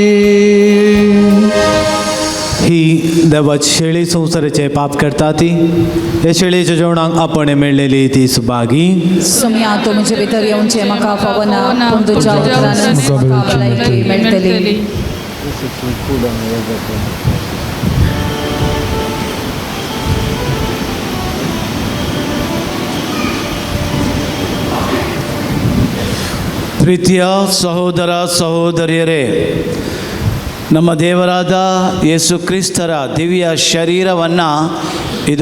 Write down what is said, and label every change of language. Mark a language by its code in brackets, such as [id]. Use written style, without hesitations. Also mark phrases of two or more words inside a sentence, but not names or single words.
[kok] ही देवाची शेळी संसाराचे पाप करता ती हे शेळयेच्या जेवणाक आपण मेळलेली ती सुभागी सोम्या तूं म्हजे भितर येवचें म्हाका फावना पूण तुज्या उतरान म्हाका भलायकी मेळटली [kn] ಪ್ರೀತಿಯ ಸಹೋದರ ಸಹೋದರಿಯರೇ ನಮ್ಮ ದೇವರಾದ ಯೇಸು ಕ್ರಿಸ್ತರ ದಿವ್ಯ ಶರೀರವನ್ನು ಇದು